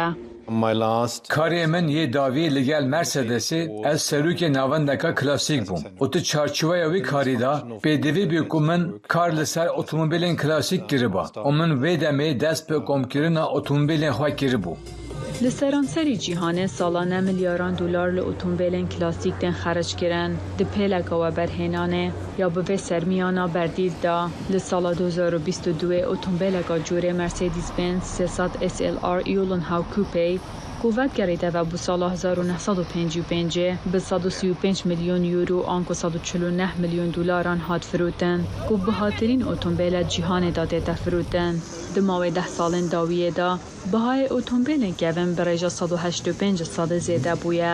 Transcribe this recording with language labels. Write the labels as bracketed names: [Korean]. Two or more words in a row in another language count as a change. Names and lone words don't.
[Kurdish] Karê min yê davî li gel Mercedesê ez serokê navendeka klasîk bûm û tu çarçoveya wî karî da pêdivî bû ku min kar li ser otomobilên klasîk kiriba û min vê demê dest bi komkirina otomobilên xwe kiribû. Li seranserî cîhanê salane milyaran dolar li otomobilên klasîk tên xerc kirin. Di pêleka we berhênanê ya bi vê sermiyana berdîl da li sala 2022 otomobileka corê Mercedes-Benz 300 SLR yolun haw Coupe ku vedgerê ve bu sala 1955 bi 135 milyon euro an ku 149 milyon dolaran hat firotin ku bihatirîn otomobîla cîhanê da tê te firotin. Di mavê 10 salên dawiyê da bihayê otomobîlên kevin bi rêja 185 sadê zêde bûye.